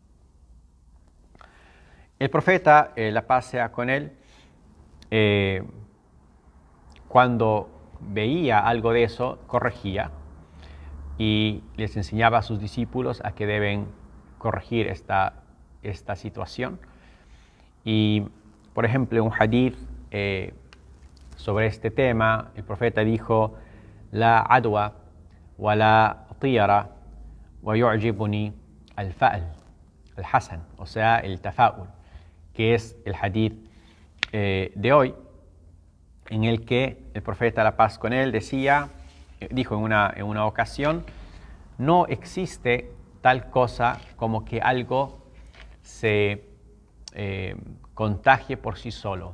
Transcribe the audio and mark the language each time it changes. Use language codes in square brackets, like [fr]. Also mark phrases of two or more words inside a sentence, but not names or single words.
[es] El profeta, la paz sea con él, cuando veía algo de eso, corregía y les enseñaba a sus discípulos a que deben corregir esta situación. Y, por ejemplo, un hadith sobre este tema, el profeta dijo: [ar] لا عدوى ولا طيرة ويعجبني الفأل الحسن, [es] o sea, el tafa'ul, que es el hadith de hoy, en el que el profeta, la paz con él, dijo en una ocasión: no existe tal cosa como que algo se contagie por sí solo.